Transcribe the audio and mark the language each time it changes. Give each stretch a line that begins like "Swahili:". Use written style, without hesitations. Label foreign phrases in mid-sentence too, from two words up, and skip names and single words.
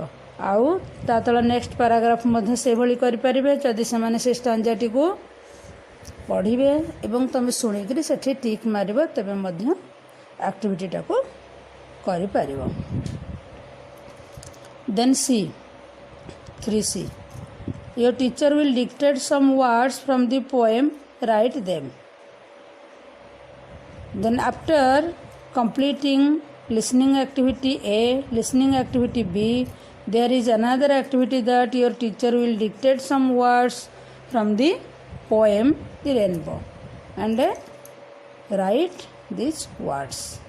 Odia: ଆଉ ତା ତଳେ
English: next paragraph
Odia: ମଧ୍ୟ ସେଭଳି କରିପାରିବେ। ଯଦି ସେମାନେ ସେ ଷ୍ଟାଞ୍ଜାଟିକୁ ପଢ଼ିବେ ଏବଂ ତୁମେ ଶୁଣିକିରି ସେଠି ଟିକ୍ ମାରିବ, ତେବେ ମଧ୍ୟ ଆକ୍ଟିଭିଟିଟାକୁ କରିପାରିବ।
English: then C 3C, your teacher will dictate some words from the poem, write them. Then after completing listening activity A, listening activity B, there is another activity that your teacher will dictate some words from the poem The Rainbow and write these words.